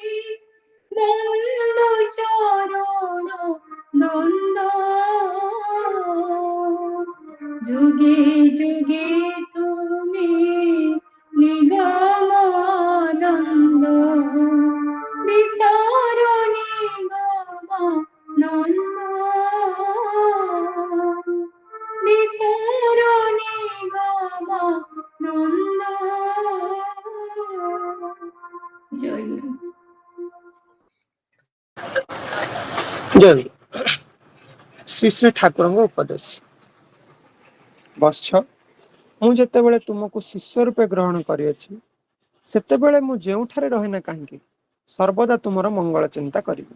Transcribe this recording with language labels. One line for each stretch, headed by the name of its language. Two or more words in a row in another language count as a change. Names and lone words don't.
Bangla: বন্দু চরণ দ্বন্দ্ব যুগে যুগে তুমি নিগমানন্দ, বিতর নিগমানন্দ, বিতর নিগমানন্দ। জয় গুরু।
Odia: ଜୟ ଗୁରୁ। ଶ୍ରୀ ଶ୍ରୀ ଠାକୁରଙ୍କ ଉପଦେଶ। ବତ୍ସ, ମୁଁ ଯେତେବେଳେ ତୁମକୁ ଶିଷ୍ୟ ରୂପେ ଗ୍ରହଣ କରିଅଛି, ସେତେବେଳେ ମୁଁ ଯେଉଁଠାରେ ରହେନା କାହିଁକି ସର୍ବଦା ତୁମର ମଙ୍ଗଳ ଚିନ୍ତା କରିବି।